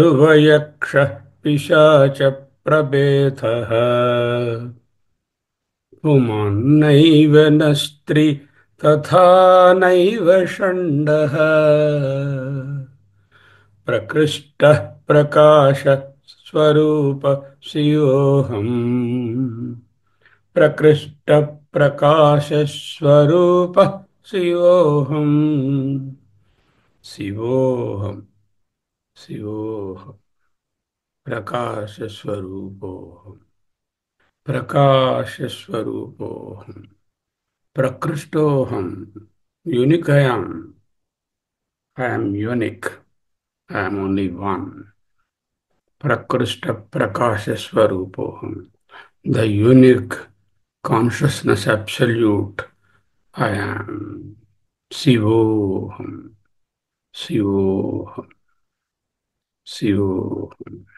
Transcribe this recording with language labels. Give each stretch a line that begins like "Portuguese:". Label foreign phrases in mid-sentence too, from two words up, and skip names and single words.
Sanskrit: गन्धर्वयक्ष पिशाच प्रभेदः पुमान्नैव न स्त्री तथा नैव षण्डः प्रकृष्टः प्रकाशस्वरूप शिवोऽहम् प्रकृष्टप्रकाशस्वरूपः शिवोऽहम् शिवोऽहम् शिवोऽहम् प्रकाशस्वरूपोऽहम् प्रकाशस्वरूपोऽहम् प्रकृष्टोऽहम्
English: unique I am unique, I am only one.
Sanskrit: प्रकृष्ट प्रकाश स्वरूपोऽहम्,
English: the unique consciousness absolute. I am
Sanskrit: शिवोऽहम्, शिवोऽहम्, शिवोऽहम्.